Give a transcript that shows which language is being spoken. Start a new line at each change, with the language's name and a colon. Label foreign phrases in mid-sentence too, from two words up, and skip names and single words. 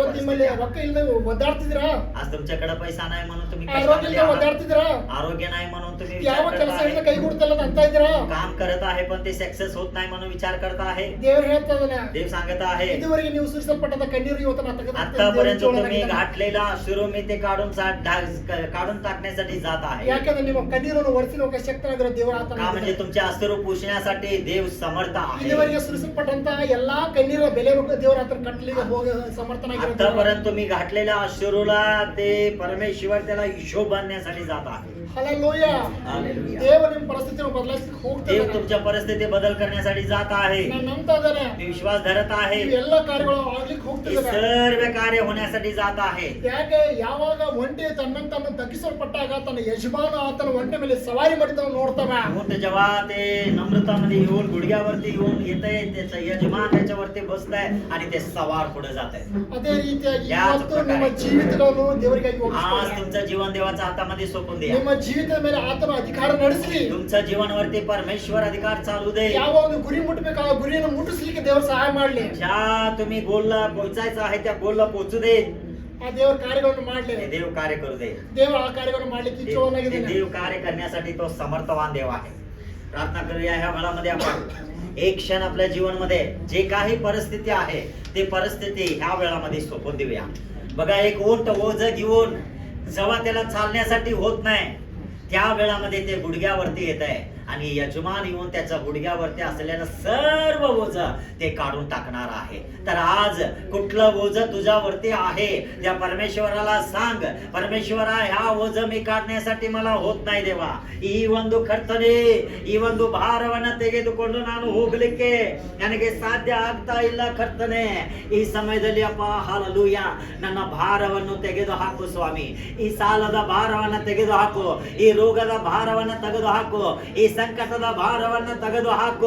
Kannada: ಇವತ್ತು ನಿಮ್ಮಲ್ಲಿ
Marathi: परिस्थिती आहे.
Kannada: ರೊಕ್ಕ ಇಲ್ಲದೆ ಒದ್ದಾಡ್ತಿದ್ದೀರಾ?
Marathi: आज तुमच्याकडे पैसा नाही म्हणून तुम्ही
Kannada: ಆರೋಗ್ಯ
Marathi: कष्टामध्ये
Kannada: ಇಲ್ಲದೆ
Marathi: आहात.
Kannada: ಒದ್ದಾಡ್ತಿದ್ದೀರಾ?
Marathi: आरोग्य नाही म्हणून तुम्ही
Kannada: ಯಾವ
Marathi: विचार
Kannada: ಕೆಲಸ
Marathi: करत
Kannada: ಇಲ್ಲದೆ
Marathi: आहे.
Kannada: ಕೈಗೂಡ್ತಲ್ಲ ಅಂತ ಅಂತ ಇದ್ದೀರಾ?
Marathi: काम करत आहे पण ते सक्सेस होत नाही म्हणून विचार करत आहे.
Kannada: ದೇವರು ಹೇಳ್ತಾ ಇದ್ದಾನೆ,
Marathi: देव सांगत आहे
Kannada: ಇದುವರೆಗೆ ನೀವು ಸುರಿಸಲ್ಪಟ್ಟಂತ ಕಣ್ಣೀರು ಇವತ್ತು ನಾನು
Marathi: आतापर्यंत तुम्ही
Kannada: ತೆಗೆದು
Marathi: घातलेला अश्रू मी ते काढून टाकण्यासाठी जात आहे.
Kannada: ಯಾಕಂದ್ರೆ ನಿಮ್ಮ ಕಣ್ಣೀರನ್ನು ಒರೆಸಲು ಶಕ್ತನಾಗಿರೋ ದೇವರು
Marathi: का
Kannada: ಆತನ
Marathi: म्हणजे तुमचे अश्रू पुसण्यासाठी देव समर्थ आहे.
Kannada: ಇದುವರೆಗೆ ಸುರಿಸಲ್ಪಟ್ಟಂತ ಎಲ್ಲಾ ಕಣ್ಣೀರ ಬೆಲೆ ದೇವರ ಹತ್ರ ಕಟ್ಟಲಿಕ್ಕೆ ಹೋಗಿ ಸಮರ್ಥನಾಗಿರೋ ದೇವರು.
Marathi: आतापर्यंत तुम्ही घातलेल्या अश्रूला ते परमेश्वर त्याला हिशोब बांधण्यासाठी जात आहे.
Kannada: ಹಲ್ಲೆಲೂಯಾ.
Marathi: हालेलुया.
Kannada: ದೇವರು ನಿಮ್ಮ ಪರಿಸ್ಥಿತಿಯನ್ನು ಬದಲಾಯಿಸಲಿಕ್ಕೆ
Marathi: देव
Kannada: ಹೋಗ್ತಿದ್ದಾನೆ.
Marathi: तुमच्या परिस्थिती बदल करण्यासाठी जात आहे.
Kannada: ನಾನು ನಂಬ್ತಾ ಇದ್ದೇನೆ
Marathi: मी विश्वास धरत आहे.
Kannada: ನೀವು ಎಲ್ಲ ಕಾರ್ಯಗಳು ಆಗ್ಲಿಕ್ಕೆ
Marathi: हे
Kannada: ಹೋಗ್ತಿದ್ದಾರೆ.
Marathi: सर्व कार्य होण्यासाठी जात आहे.
Kannada: ಯಾಕೆ ಯಾವಾಗ ಒಂಟೆ ತನ್ನನ್ನು ತಗ್ಗಿಸಲ್ಪಟ್ಟಾಗ ತನ್ನ ಯಜಮಾನ ಆತನ ಒಂಟೆ ಮೇಲೆ ಸವಾರಿ ಮಾಡಿದವನು ನೋಡ್ತಾನೆ.
Marathi: ऊंट जेव्हा ते नम्रतामध्ये येऊन गुडघ्यावरती येऊन येतंय त्याचा यजमान त्याच्यावरती बसताय आणि ते सवार पुढे जात आहे.
Kannada: ಅದೇ ರೀತಿಯಾಗಿ ಯಾವ್ದು ಇವತ್ತು ಪ್ರಕಾರ? ನಿಮ್ಮ ಜೀವಿತಗಳನ್ನು ದೇವರಿಗಾಗಿ
Marathi: आज
Kannada: ಒಪ್ಪಿಸಿಕೊಳ್ಳಿ.
Marathi: तुमचं जीवन देवाच्या हातामध्ये सोपून द्या.
Kannada: ನಿಮ್ಮ ಜೀವಿತದ ಮೇಲೆ ಆತನ ಅಧಿಕಾರ ನಡೆಸಲಿ.
Marathi: तुमच्या जीवनावरती परमेश्वर अधिकार चालू दे.
Kannada: ಯಾವ ಒಂದು ಗುರಿ ಮುಟ್ಟಬೇಕು ಆ ಗುರಿಯನ್ನು ಮುಟ್ಟಿಸ್ಲಿಕ್ಕೆ ದೇವರು ಸಹಾಯ ಮಾಡಲಿ.
Marathi: ज्या तुम्ही गोलला पोहोचायचं आहे त्या गोलला पोहोचू दे.
Kannada: ಆ ದೇವರ ಕಾರ್ಯಗಳನ್ನು ಮಾಡಲಿ.
Marathi: हे देव कार्य करू दे.
Kannada: ದೇವರು ಆ ಕಾರ್ಯಗಳನ್ನು ಮಾಡ್ಲಿಕ್ಕೆ
Marathi: हे
Kannada: ಇಚ್ಛುವವನಾಗಿದ್ದಾನೆ.
Marathi: देव कार्य करण्यासाठी तो समर्थवान देव आहे. प्रार्थना करूया ह्या वेळामध्ये आपण एक क्षण आपल्या जीवनामध्ये जे काही परिस्थिती आहे ते परिस्थिती ह्या वेळामध्ये सोपून देऊया. बघा एक ऊंट ओझ घेऊन जेव्हा त्याला चालण्यासाठी होत नाही त्या वेळामध्ये ते गुडघ्यावरती येत आहे आणि यजमान येऊन त्याच्या गुडघ्यावरती असलेलं सर्व ओझ ते काढून टाकणार आहे. तर आज कुठलं ओझ तुझ्यावरती आहे त्या परमेश्वराला सांग, परमेश्वरा ह्या ओझ मी काढण्यासाठी मला होत नाही ದೇವಾ.
Kannada: ಈ ಒಂದು ಕರ್ತನೆ ಈ ಒಂದು ಭಾರವನ್ನು ತೆಗೆದುಕೊಂಡು ನಾನು ಹೋಗಲಿಕ್ಕೆ ನನಗೆ ಸಾಧ್ಯ ಆಗ್ತಾ ಇಲ್ಲ ಕರ್ತನೆ. ಈ ಸಮಯದಲ್ಲಿ ಅಪ್ಪ ಹಲ್ಲೆಲೂಯಾ ನನ್ನ ಭಾರವನ್ನು ತೆಗೆದು ಹಾಕು ಸ್ವಾಮಿ. ಈ ಸಾಲದ ಭಾರವನ್ನು ತೆಗೆದು ಹಾಕು. ಈ ರೋಗದ ಭಾರವನ್ನ ತೆಗೆದುಹಾಕು, ಈ ಸಂಕಟದ ಭಾರವನ್ನ ತೆಗೆದುಹಾಕು.